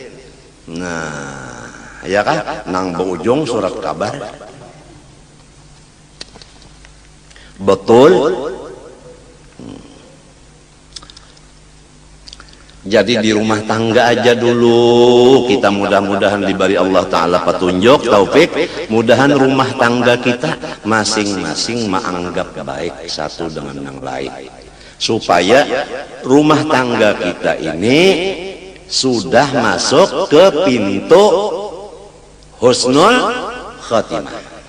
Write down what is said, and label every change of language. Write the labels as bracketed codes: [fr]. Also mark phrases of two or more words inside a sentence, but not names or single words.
[id] Nah, ya kan, nang berujung surat kabar. Betul. Jadi di rumah tangga aja dulu kita mudah-mudahan diberi [ar] الله تعالى [id] petunjuk, taufik. Mudahan rumah tangga kita masing-masing menganggap baik satu dengan yang lain, supaya rumah tangga kita ini sudah masuk ke pintu [ar] حسن الخاتمة.